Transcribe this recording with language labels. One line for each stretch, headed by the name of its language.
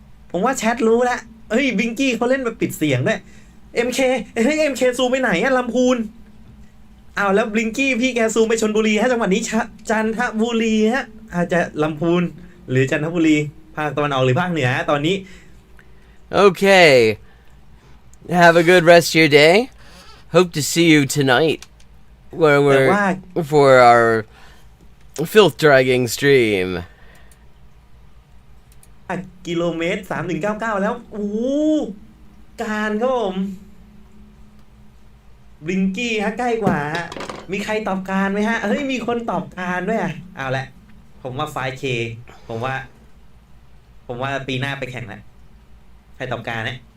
Thai: ผมว่าแชทรู้แล้วเฮ้ยบิงกี้เขาเล่นแบบปิดเสียงด้วย MK เฮ้ย MK ซูมไปไหนอะลำพูนอ้าวแล้วบิงกี้พี่แกซูมไปชลบุรีฮะจังหวัดนี้จันทบุรีฮะอาจจะลำพูนหรือจันทบุรีภาคตะวันออกหรือภาคเหนือตอนนี้
English: Okay. Have a good rest of your day. Hope to see you tonight where we're for our filth dragging stream.
Thai: กิโลเมตร 3199 แล้วโอ้การครับผมบลิงกี้ฮะใกล้กว่าฮะมีใครตอบการไหมฮะเฮ้ยมีคนตอบการด้วยอ่ะเอาละผมว่า 5K ผมว่าปีหน้าไปแข่งแล้วใครตอบการนะ